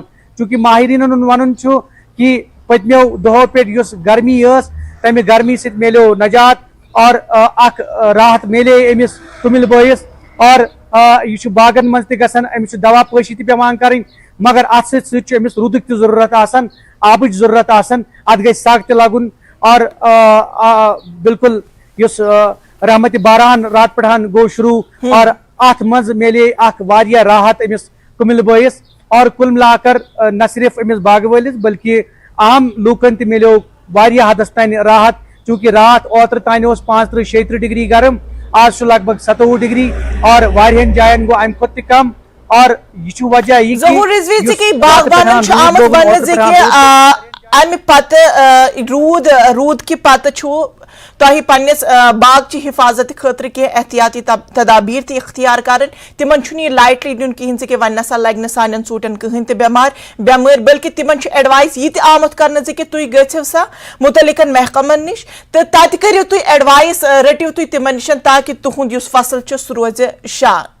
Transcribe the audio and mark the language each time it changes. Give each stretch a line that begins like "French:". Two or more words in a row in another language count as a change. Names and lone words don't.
Kashmiri: چوٗنٛکہِ ماہریٖنن ہُنٛد ونُن چھُ کہ پٔتمیو دۄہو پٮ۪ٹھ یۄس گرمی ٲس تمہِ گرمی سۭتۍ میلیو نجات اور اکھ راحت میلے أمِس کُمِل بٲیِس۔ اور یہِ چھُ باغن منٛز تہِ گژھان، أمِس چھُ دوا پٲشی تہِ پیٚوان کَرٕنۍ، مگر اتھ سۭتۍ سۭتۍ چھُ أمِس روٗدٕکۍ تہِ ضروٗرت آسان، آبٕچ ضروٗرت آسان، اتھ گژھِ سگ تہِ لگُن۔ اور بالکل یُس رحمت باران رات پٹھان گو شروع اور ات مز میلے اخ واریاہ راحت امس کمل بٲیس۔ اور
Urdu: کل ملا کر
Kashmiri: نہ صرف امس باغ ولس بلکہ عام لوکن تہ میلیو واریاہ حدس تان راحت، چونکہ رات اوتر تان اوس 35-36 ڈگری گرم،
Urdu: آج لگ بھگ
Kashmiri: 27 ڈگری اور واریاہن جائن گو امہ کھۄتہٕ تہ کم۔ اور یہ وجہ یہ ظہور رضوی کہ باغبانن آمد ونہ کہ امہ پتہ روٗد کہِ پتہ چھُ تۄہہِ پننس باغ چہِ حفاظت خٲطرٕ کینٛہہ احتیاطی تدابیر تہِ اختیار کرٕنۍ، تِمن چھُنہٕ یہِ لایٹلی نیُن کِہیٖنۍ کہ وۄنۍ نسا لگہِ نہٕ سانٮ۪ن ژوٗنٛٹھٮ۪ن کٕہٕنۍ تہِ بٮ۪مٲرۍ، بلکہ تِمن چھُ ایڈوائز یہِ تہِ آمُت کرنہٕ کہ تُہۍ گٔژھِو سا مُتعلقن محکمن نِش تہٕ تتہِ کٔرِو تُہۍ ایڈوائز، رٔٹِو تُہۍ تِمن نِش تاکہ تُہُنٛد یُس فصل چھُ سُہ روزِ شان۔